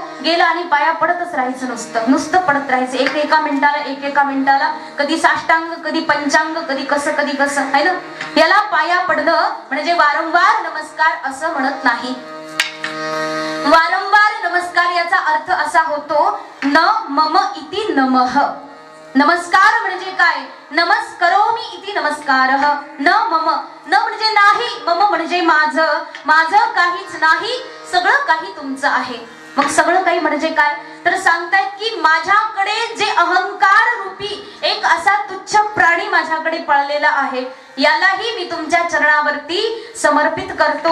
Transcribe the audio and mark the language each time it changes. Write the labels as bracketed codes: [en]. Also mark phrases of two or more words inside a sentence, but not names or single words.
[mr] गेला आणि पाया पडतच राहायचं, नुसतं पडत राहायचं, एका मिनिटाला, कधी साष्टांग, कधी पंचांग, कधी कसं आहे ना. याला पाया पडणं म्हणजे वारंवार नमस्कार असं म्हणत नाही. वारंवार नमस्कार याचा अर्थ असा होतो [sa] न मम इति नमः. [mr] नमस्कार म्हणजे काय? [sa] नमस्करोमि इति नमस्कारः. न मम, [mr] न म्हणजे नाही, मम म्हणजे माझं काहीच नाही, सगळं काही तुमचं आहे. मग सगळं काही म्हणजे काय? तर सांगतायत की माझ्याकडे जे अहंकार रूपी एक असा तुच्छ प्राणी माझ्याकडे पळलेला आहे, यालाही मी तुमच्या चरणावरती समर्पित करतो.